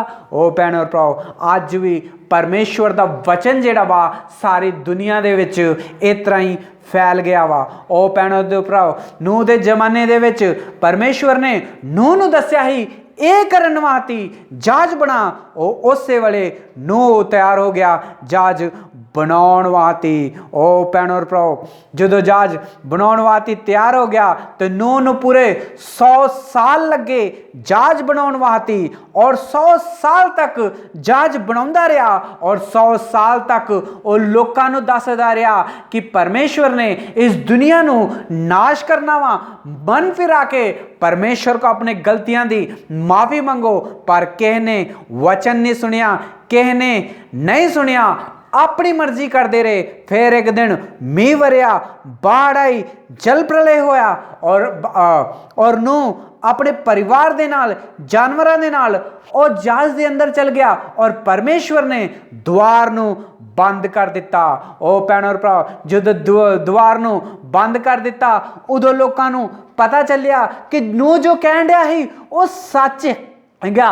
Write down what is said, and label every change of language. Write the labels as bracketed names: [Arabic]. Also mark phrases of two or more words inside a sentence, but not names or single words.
[Punjabi] ਓ ਭੈਣ ਔਰ ਭਰਾਓ, ਅੱਜ ਭੀ ਪਰਮੇਸ਼ਵਰ ਦਾ ਵਚਨ ਜਿਹੜਾ ਵਾ ਸਾਰੀ ਦੁਨੀਆ ਦੇ ਵਿਚ ਇਸ ਤਰ੍ਹਾਂ ਹੀ ਫੈਲ ਗਿਆ ਵਾ। ਓ ਭੈਣ ਦੇ ਭਰਾਓ, ਨੂਹ ਦੇ ਜ਼ਮਾਨੇ ਦੇ ਵਿਚ ਪਰਮੇਸ਼ਵਰ ਨੇ ਨੂਹ ਨੂੰ ਦੱਸਿਆ ਹੀ ਯੇ ਕਰਨ ਵਾਸਤੇ ਜਹਾਜ਼ ਬਣਾ, ਉਸ ਵੇਲੇ ਨੂਹ ਤਿਆਰ ਹੋ ਗਿਆ, ਜਹਾਜ਼ ਬਣਾਉਣ ਵਾਸਤੇ। ਉਹ ਭੈਣੋ ਭਰਾਓ, ਜਦੋਂ ਜਹਾਜ਼ ਬਣਾਉਣ ਵਾਸਤੇ ਤਿਆਰ ਹੋ ਗਿਆ ਤੇ ਨੂਹ ਨੂੰ ਪੂਰੇ 100 ਸਾਲ ਲੱਗੇ ਜਹਾਜ਼ ਬਣਾਉਣ ਵਾਸਤੇ, ਔਰ 100 ਸਾਲ ਤੱਕ ਜਹਾਜ਼ ਬਣਾਉਂਦਾ ਰਿਹਾ, ਔਰ 100 ਸਾਲ ਤੱਕ ਉਹ ਲੋਕਾਂ ਨੂੰ ਦੱਸਦਾ ਰਿਹਾ ਕਿ ਪਰਮੇਸ਼ਵਰ ਨੇ ਇਸ ਦੁਨੀਆ ਨੂੰ ਨਾਸ਼ ਕਰਨਾ ਵਾ। ਮਨ ਫਿਰਾ ਕੇ ਪਰਮੇਸ਼ਵਰ ਕੋ ਅਪਣੇ ਗਲਤੀਆਂ ਦੀ ਮਾਫ਼ੀ ਮੰਗੋ, ਪਰ ਕਿਸੀ ਨੇ ਵਚਨ ਨਹੀਂ ਸੁਣਿਆ, ਕਿਸੀ ਨੇ ਨਹੀਂ ਸੁਣਿਆ, ਅਪਣੀ ਮਰਜ਼ੀ ਕਰਤੇ ਰਹੇ। ਫਿਰ ਏਕ ਦਿਨ ਮੀਂਹ ਵਰ੍ਹਿਆ, ਬਾੜ੍ਹ ਆਈ, ਜਲ ਪਰਲੈ ਹੋਇਆ, ਔਰ ਨੂ ਅਪਣੇ ਪਰਿਵਾਰ ਦੇ ਨਾਲ, ਜਾਨਵਰਾਂ ਦੇ ਨਾਲ ਔਰ ਜਹਾਜ਼ ਦੇ ਅੰਦਰ ਚੱਲ ਗਿਆ, ਔਰ ਪਰਮੇਸ਼ਵਰ ਨੇ ਦੁਆਰ ਨੂੰ ਬੰਦ ਕਰ ਦਿੱਤਾ। ਓ ਭੈਣੋਂ ਭਰਾ, ਜਦੋਂ ਦੁਆਰ ਨੂੰ ਬੰਦ ਕਰ ਦਿੱਤਾ ਉਦੋਂ ਲੋਕਾਂ ਨੂੰ ਪਤਾ ਚੱਲਿਆ ਕਿ ਨੂਹ ਜੋ ਕਹਿਣ ਦਿਆ ਹੀ ਵੋ ਸੱਚ ਹੈ।